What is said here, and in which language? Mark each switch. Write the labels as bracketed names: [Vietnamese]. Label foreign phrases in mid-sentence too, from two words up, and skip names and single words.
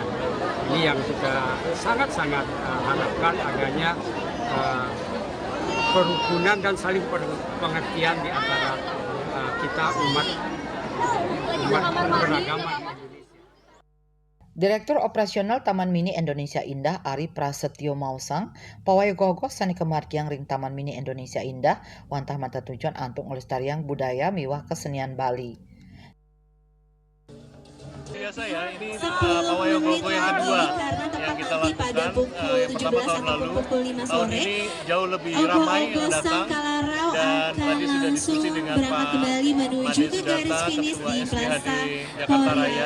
[Indonesian] Ini yang kita sangat-sangat harapkan adanya kerukunan dan saling pengertian di antara kita umat beragama. Direktur Operasional [Balinese] Taman Mini Indonesia Indah Ari Prasetyo Mausang, pawai ogoh-ogoh sani kemargiang ring Taman Mini Indonesia Indah wantah mata tujuan antuk ngelestariang budaya miwah kesenian Bali. [Indonesian] Biasa ya, ini pawai ogoh-ogoh yang kedua yang kita lakukan. Yang pertama tahun lalu, tahun ini jauh lebih ramai yang datang dan tadi sudah diskusi dengan Pak Made Sudata, Ketua SPHD Jakarta Raya.